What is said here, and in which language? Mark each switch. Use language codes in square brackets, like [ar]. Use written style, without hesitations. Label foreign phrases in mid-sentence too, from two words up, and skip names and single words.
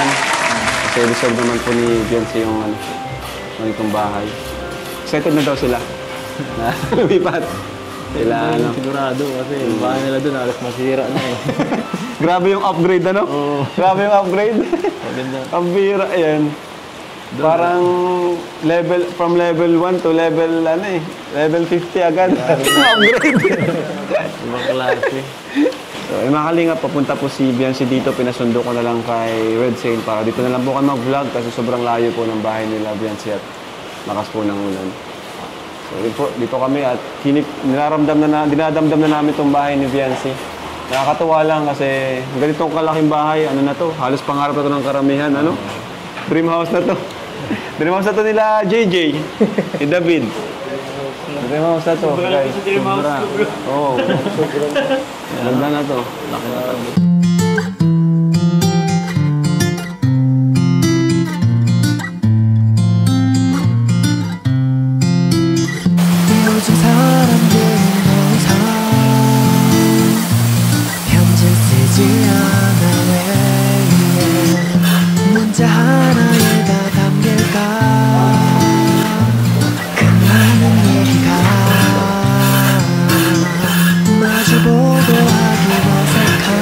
[tl] Kasi deserve naman po ni Viancy yung ganitong bahay. Excited na daw sila na lumipat. Sigurado kasi yung bahay nila doon halos masira na eh. Grabe yung upgrade, ano? Oo. Grabe yung upgrade. Maganda. Ang bira, ayan. Parang [en] from level 1 to level, level 50 [tl] agad. Upgrade. Ibang klase. So, mga Kalingap, papunta po si Viancy dito. Pinasundo ko na lang kay Red Sail para dito na lang po kami mag-vlog kasi sobrang layo po ng bahay nila, Viancy, at lakas po ng ulan. So, dito kami at dinadamdam na namin itong bahay ni Viancy. Nakakatuwa lang kasi ganitong kalaking bahay, ano na to, halos pangarap na to ng karamihan, ano? [en] Dream house [tl] na to. [en] Dream house [tl] na to nila JJ, ni David. [en] Dream house [tl] na to, guys. Sobra. Oo. Ganda na to. Laki na to. [ko] 요즘 사람들은 더 이상 편지 쓰지 않아 왜 문자 하나에 다 담길까 그 많은 얘기가 마주보고 하기 어색한